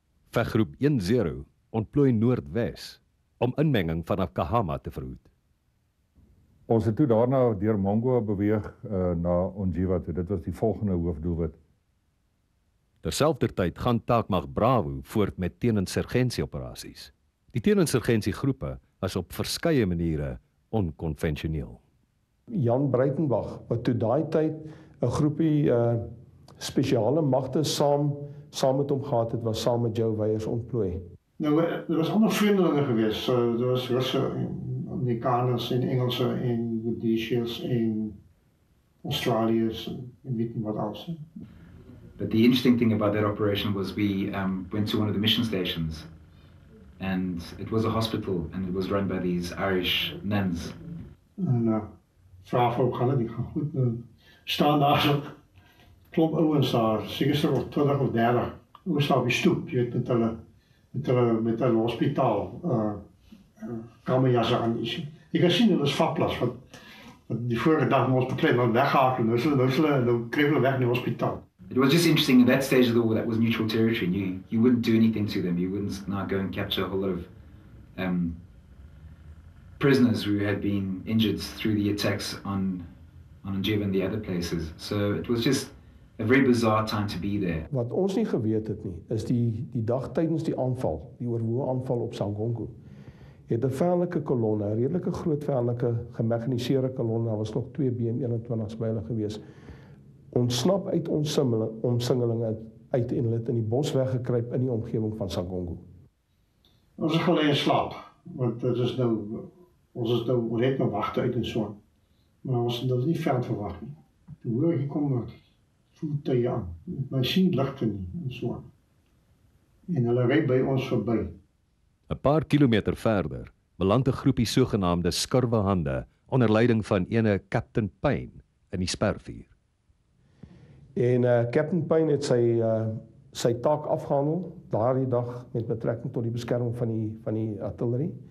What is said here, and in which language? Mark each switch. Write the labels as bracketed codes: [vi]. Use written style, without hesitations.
[af] Veggroep 10 ontplooi noordwes om inmenging vanaf Kahama te verhoed. Ons het toe daarna deur Mongo beweeg na Onjiwa toe. Dit was die volgende hoofdoelwit. Terselfdertyd gaan Taakmag Bravo voort met teeninsurgensieoperasies. Die teeninsurgensiegroepe was op verskeie maniere onkonvensioneel. Jan Breitenbach, wat toe daai tyd 'n groepie spesiale magte saam met hom gehad het, was saam met Joe Weyers ontplooi. Nou, er was ander vreemdelinge geweest. So, daar was Russe, Amerikaners en Engelse en Rhodesiërs en Australiërs en weet nie wat alles. [en] But the interesting thing about that operation was we went to one of the mission stations, and it was a hospital, and it was run by these Irish nuns. [af] En vraag ook gaan dit gaan goed. Staan daar so klomp ouens daar, seker of 20 of 30. Ouens daar op die stoep, jy weet, met hulle hospitaal kamerjasse aan. Jy kan sien hulle is VAPLA's wat die vorige dag met ons beklei wat weggehaal en nou kry hulle weg in die hospitaal. [en] It was just interesting at that stage of the war, that was neutral territory, and you wouldn't do anything to them. You wouldn't now go and capture a whole lot of prisoners who had been injured through the attacks on Onjiwa and the other places. So it was just a very bizarre time to be there. [af] Wat ons nie geweet het nie, is die dag tydens die aanval, die oorwoe aanval op Shangongo, het 'n vyandelike kolonne, 'n redelike groot vyandelike gemekaniseerde kolonne, daar was nog 2 BM21's by hulle gewees, ontsnap uit omsingelinge uit en hulle het in die bos weggekruip in die omgewing van Shangongo. Ons is gelê in slaap, want ons is nou net nou wagte uit en so. Maar ons het nie ver verwag nie. Toe hoor ek kom voertuie aan. My sien ligte nie en so. En hulle ry by ons verby. 'n Paar kilometer verder beland 'n groepie sogenaamde skurwehande onder leiding van ene Captain Payne in die Spervuur. En Captain Payne het sy taak afgehandel daardie dag met betrekking tot die beskerming van die artillerie.